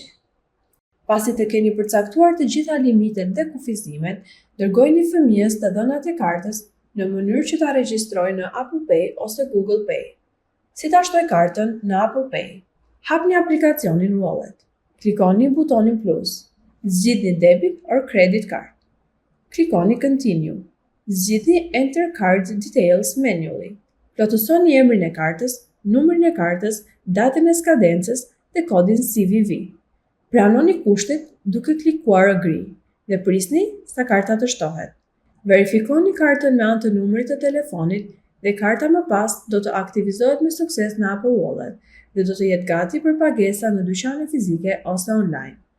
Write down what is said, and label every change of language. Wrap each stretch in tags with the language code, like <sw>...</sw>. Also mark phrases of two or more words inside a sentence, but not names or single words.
<sq>Pasi të keni përcaktuar të gjitha limitet dhe kufizimet, dërgojini fëmijës të dhënat e kartës në mënyrë që ta regjistrojë në Apple Pay ose Google Pay. Si ta shtoj kartën në Apple Pay? Hapni aplikacionin Wallet. Klikoni butonin plus. Zgjidhni</sq> <en>debit or credit card.</en> <sq>Klikoni Continue. Zgjidhni</sq> <en>Enter Card Details manually.</en> <sq>Plotësoni emrin e kartës, numrin e kartës, datën e skadencës dhe kodin CVV. Pranoni kushtet duke klikuar Agree dhe prisni sa karta të shtohet. Verifikoni kartën me anë të numrit të telefonit dhe karta më pas do të aktivizohet me sukses në Apple Wallet dhe do të jetë gati për pagesa në dyqane fizike ose online.</sq>